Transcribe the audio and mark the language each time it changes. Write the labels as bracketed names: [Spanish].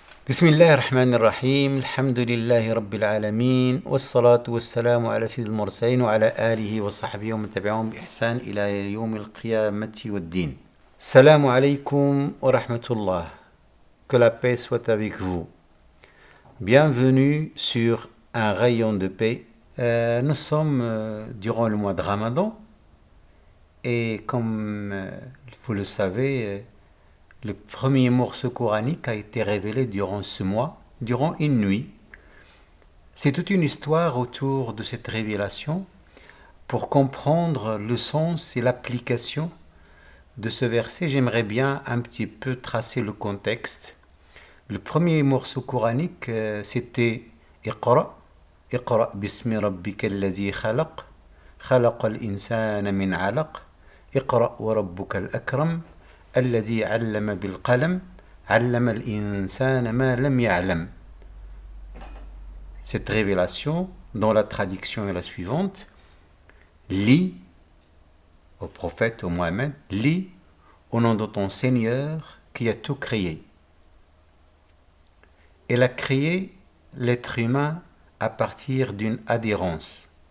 [Arabic] بسم الله الرحمن الرحيم الحمد لله رب العالمين والصلاة والسلام على سيد المرسلين وعلى آله وصحبه ومن تبعهم بإحسان إلى يوم القيامة والدين. Salam alaikum wa rahmatullah. [French] Que la paix soit avec vous. Bienvenue sur un rayon de paix. Nous sommes durant le mois de Ramadan et comme vous le savez, le premier morceau coranique a été révélé durant ce mois, durant une nuit. C'est toute une histoire autour de cette révélation pour comprendre le sens et l'application de ce verset. J'aimerais bien un petit peu tracer le contexte. Le premier morceau coranique, c'était Iqra. [Arabic] Iqra bismi rabbika alladhi khalaq. Khalaqa al-insana min alaq. Iqra wa rabbuka al-akram. الذي علم بالقلم علم الإنسان ما لم يعلم. [French] Cette révélation, dont la traduction est la suivante: lis au prophète, au Mohammed, lis au nom de ton Seigneur qui a tout créé. Elle a créé l'être humain à partir d'une adhérence.